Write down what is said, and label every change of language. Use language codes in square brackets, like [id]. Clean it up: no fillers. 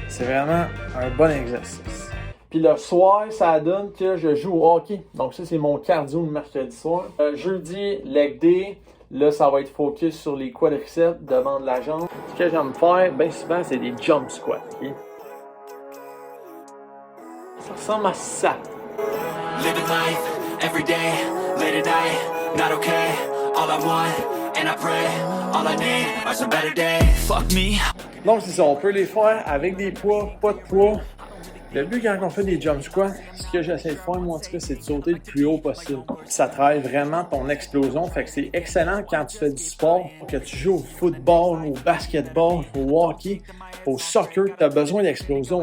[fr] C'est vraiment un bon exercice. Puis le soir, ça donne que je joue au hockey. Donc ça, c'est mon cardio le mercredi soir. Jeudi, leg day. Là, ça va être focus sur les quadriceps devant de la jambe. Ce que j'aime faire, bien souvent, c'est des jump squats. [en] Okay? [fr] Ça ressemble à ça. [en] Living life, every day, late at night, not okay. All I want, and I pray, all I need are some better days. Fuck me. [fr] Donc c'est ça, on peut les faire avec des poids, pas de poids. Le but quand on fait des jump squats, ce que j'essaie de faire, moi en tout cas, c'est de sauter le plus haut possible. Ça travaille vraiment ton explosion, fait que c'est excellent quand tu fais du sport, que tu joues au football, au basketball, au hockey, au soccer, tu as besoin d'explosion.